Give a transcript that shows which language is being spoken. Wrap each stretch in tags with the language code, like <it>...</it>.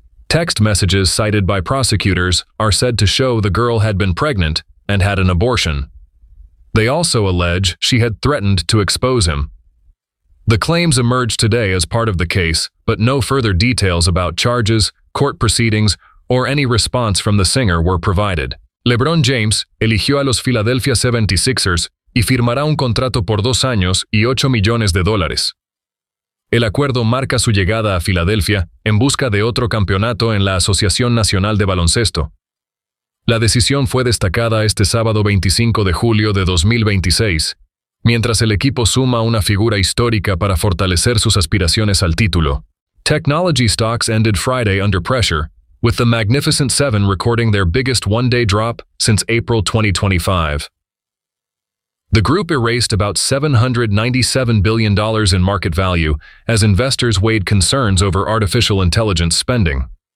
<en>Text messages cited by prosecutors are said to show the girl had been pregnant and had an abortion. They also allege she had threatened to expose him. The claims emerged today as part of the case, but no further details about charges, court proceedings, or any response from the singer were provided.</en> <es>LeBron James eligió a los Philadelphia 76ers y firmará un contrato por 2 años y $8 millones. El acuerdo marca su llegada a Filadelfia en busca de otro campeonato en la Asociación Nacional de Baloncesto. La decisión fue destacada este sábado 25 de julio de 2026. Mientras el equipo suma una figura histórica para fortalecer sus aspiraciones al título.</es> <en>Technology stocks ended Friday under pressure, with the Magnificent Seven recording their biggest one-day drop since April 2025. The group erased about $797 billion in market value as investors weighed concerns over artificial intelligence spending.</en>